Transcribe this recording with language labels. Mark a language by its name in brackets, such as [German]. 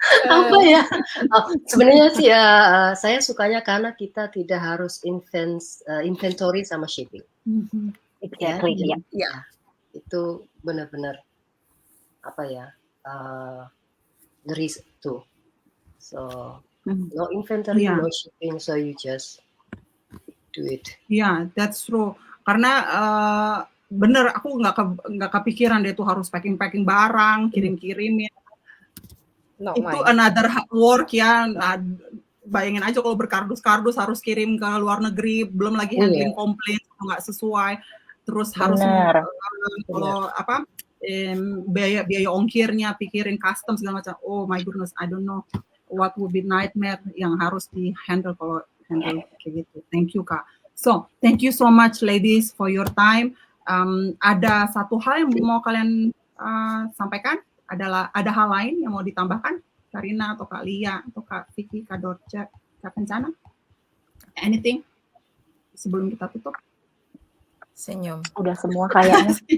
[Indonesian] Apa ya? Sebenarnya sih saya sukanya karena kita tidak harus inventory sama shipping. [English] Exactly. [Indonesian] Ya, itu benar-benar apa ya? [English] There is two. So no inventory, no shipping, so you just do it. Yeah, that's true. [Indonesian] Karena bener aku nggak kepikiran deh tuh harus packing barang, kirim-kirimin. Itu [English] another work [Indonesian] ya. Bayangin aja kalau berkardus-kardus harus kirim ke luar negeri, belum lagi handling komplain nggak sesuai, terus harus kalau apa biaya ongkirnya, pikirin custom segala macam. [English] Oh my goodness, I don't know what would be nightmare [Indonesian] yang harus di handle kalau handle kayak gitu. [English] Thank you Kak. So thank you so much ladies for your time. [Indonesian] Ada satu hal yang mau kalian sampaikan? Ada hal lain yang mau ditambahkan? Karina atau Kak Lia atau Kak Vicky, Kak Dorce, Kak Kencana? Anything sebelum kita tutup? Senyum. Udah semua kayaknya.